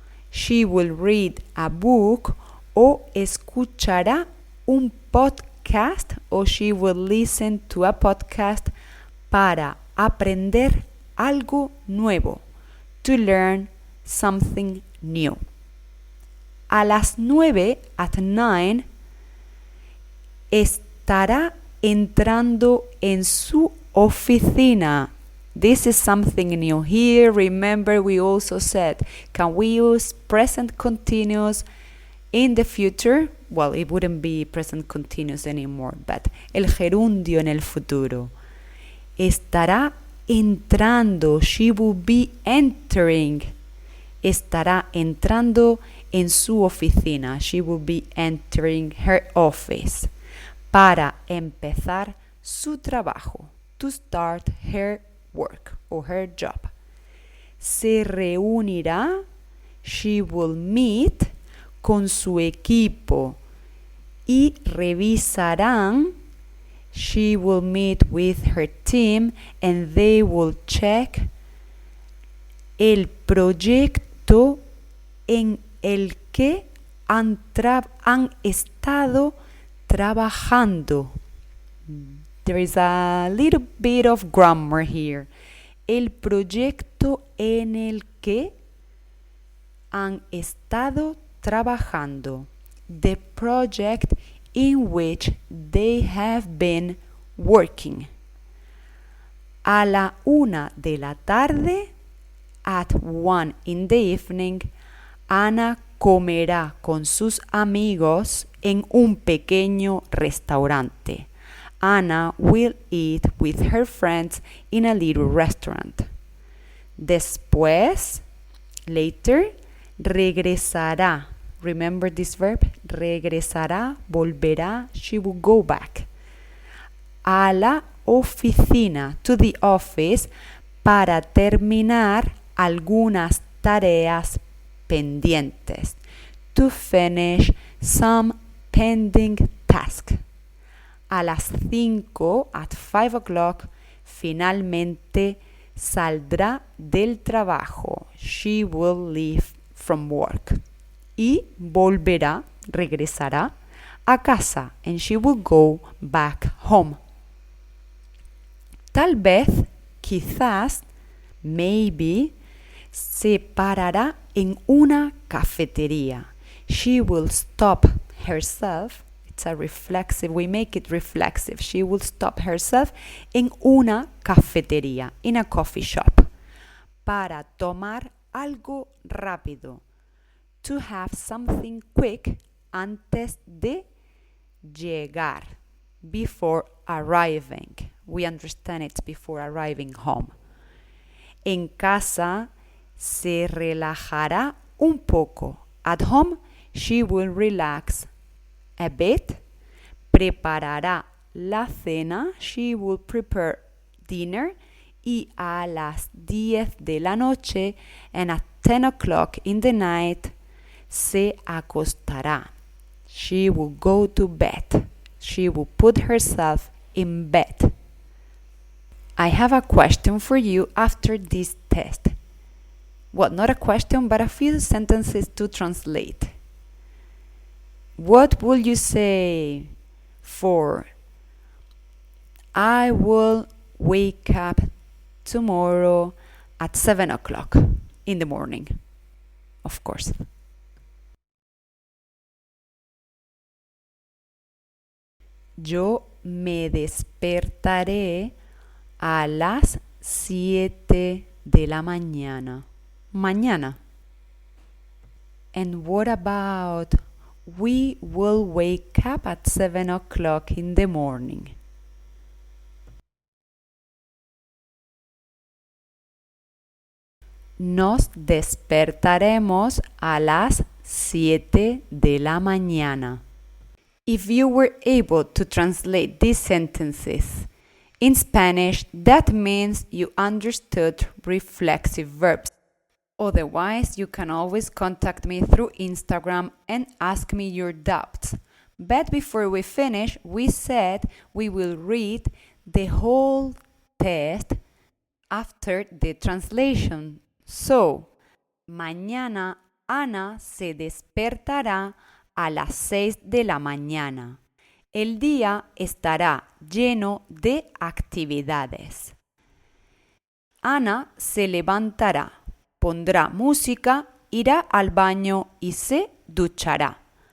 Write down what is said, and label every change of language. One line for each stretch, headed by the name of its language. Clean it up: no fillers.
English: She will read a book
Spanish: o escuchará un podcast o
English: she will listen to a podcast
Spanish: para aprender algo nuevo,
English: to learn something new.
Spanish: A las 9,
English: at 9,
Spanish: estará entrando en su oficina.
English: This is something new here. Remember, we also said, can we use present continuous in the future? Well, it wouldn't be present continuous anymore, but
Spanish: el gerundio en el futuro. Estará entrando.
English: She will be entering.
Spanish: Estará entrando en su oficina.
English: She will be entering her office.
Spanish: Para empezar su trabajo.
English: To start her work or her job.
Spanish: Se reunirá.
English: She will meet
Spanish: con su equipo y revisarán.
English: She will meet with her team and they will check
Spanish: el proyecto en el que han estado trabajando.
English: There is a little bit of grammar here.
Spanish: El proyecto en el que han estado trabajando.
English: The project in which they have been working.
Spanish: A la 1 de la tarde,
English: at 1 in the evening,
Spanish: Ana comerá con sus amigos en un pequeño restaurante.
English: Anna will eat with her friends in a little restaurant.
Spanish: Después,
English: later,
Spanish: regresará.
English: Remember this verb?
Spanish: Regresará, volverá,
English: she will go back.
Spanish: A la oficina,
English: to the office,
Spanish: para terminar algunas tareas pendientes.
English: To finish some pending tasks.
Spanish: A las 5,
English: at 5 o'clock,
Spanish: finalmente saldrá del trabajo.
English: She will leave from work.
Spanish: Y volverá, regresará, a casa,
English: and she will go back home.
Spanish: Tal vez, quizás,
English: maybe,
Spanish: se parará en una cafetería.
English: She will stop herself. It's a reflexive, we make it reflexive. She will stop herself
Spanish: en una cafetería,
English: in a coffee shop,
Spanish: para tomar algo rápido.
English: To have something quick
Spanish: antes de llegar,
English: before arriving. We understand it's before arriving home.
Spanish: En casa se relajará un poco.
English: At home, she will relax a bit.
Spanish: Preparará la cena.
English: She will prepare dinner.
Spanish: Y a las 10 de la noche,
English: and at 10 o'clock in the night,
Spanish: se acostará.
English: She will go to bed. She will put herself in bed. I have a question for you after this test. Well, not a question, but a few sentences to translate. What will you say for I will wake up tomorrow at 7 o'clock in the morning? Of course.
Spanish: Yo me despertaré a las 7 de la mañana. Mañana.
English: And what about we will wake up at 7 o'clock in the morning?
Spanish: Nos despertaremos a las 7 de la mañana.
English: If you were able to translate these sentences in Spanish, that means you understood reflexive verbs. Otherwise, you can always contact me through Instagram and ask me your doubts. But before we finish, we said we will read the whole test after the translation.
Spanish: So, mañana Ana se despertará a las 6 de la mañana. El día estará lleno de actividades. Ana se levantará, pondrá música, irá al baño y se duchará.